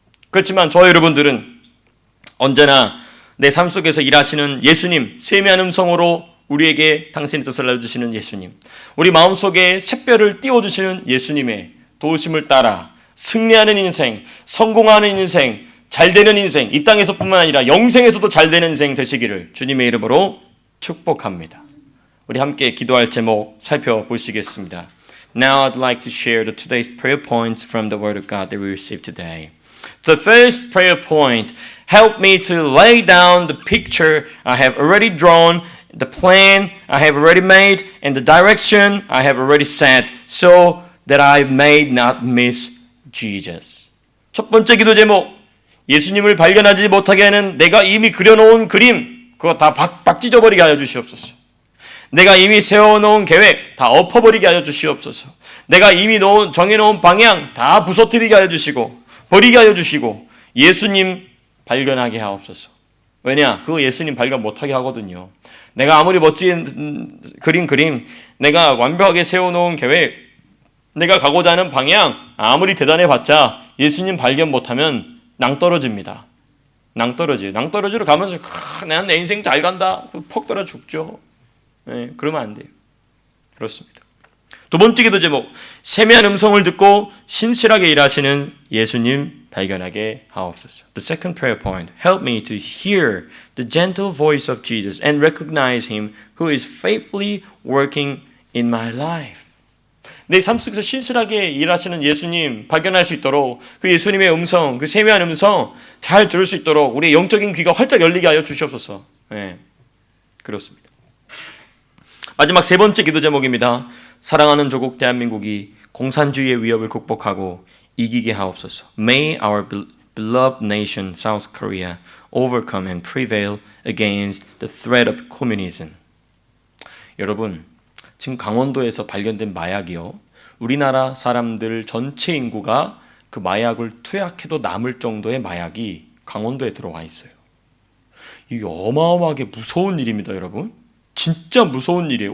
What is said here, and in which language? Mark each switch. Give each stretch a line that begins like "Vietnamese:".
Korean: 그렇지만 저 여러분들은 언제나 내 삶 속에서 일하시는 예수님, 세미한 음성으로 우리에게 당신의 뜻을 알려주시는 예수님, 우리 마음속에 샛별을 띄워주시는 예수님의 도우심을 따라 승리하는 인생, 성공하는 인생, 잘되는 인생, 이 땅에서뿐만 아니라 영생에서도 잘되는 인생 되시기를 주님의 이름으로 축복합니다. 우리 함께 기도할 제목 살펴보시겠습니다.
English: Now I'd like to share today's prayer points from the Word of God that we received today. The first prayer point, help me to lay down the picture I have already drawn, the plan I have already made, and the direction I have already set, so that I may not miss Jesus.
Korean: 첫 번째 기도 제목, 예수님을 발견하지 못하게 하는 내가 이미 그려놓은 그림, 그거 다 찢어버리게 하여 주시옵소서. 내가 이미 세워놓은 계획 다 엎어버리게 하여 주시옵소서. 내가 이미 정해놓은 방향 다 부서뜨리게 하여 주시고 버리게 하여 주시고 예수님 발견하게 하옵소서. 왜냐? 그거 예수님 발견 못하게 하거든요. 내가 아무리 멋진 그림, 내가 완벽하게 세워놓은 계획, 내가 가고자 하는 방향 아무리 대단해봤자 예수님 발견 못하면 낭떠러집니다. 낭떠러지로 가면서 난 내 인생 잘 간다. 퍽 떨어 죽죠. 네, 그러면 안 돼요. 그렇습니다. 두 번째 기도 제목, 세미한 음성을 듣고 신실하게 일하시는 예수님 발견하게 하옵소서.
English: The second prayer point, help me to hear the gentle voice of Jesus and recognize Him who is faithfully working in my life.
Korean: 내 삶 속에서 신실하게 일하시는 예수님 발견할 수 있도록 그 예수님의 음성, 그 세미한 음성 잘 들을 수 있도록 우리의 영적인 귀가 활짝 열리게 하여 주시옵소서. 네, 그렇습니다. 마지막 세 번째 기도 제목입니다. 사랑하는 조국 대한민국이 공산주의의 위협을 극복하고 이기게 하옵소서.
English: May our beloved nation, South Korea, overcome and prevail against the threat of communism.
Korean: 여러분, 지금 강원도에서 발견된 마약이요, 우리나라 사람들 전체 인구가 그 마약을 투약해도 남을 정도의 마약이 강원도에 들어와 있어요. 이게 어마어마하게 무서운 일입니다, 여러분. 진짜 무서운 일이에요.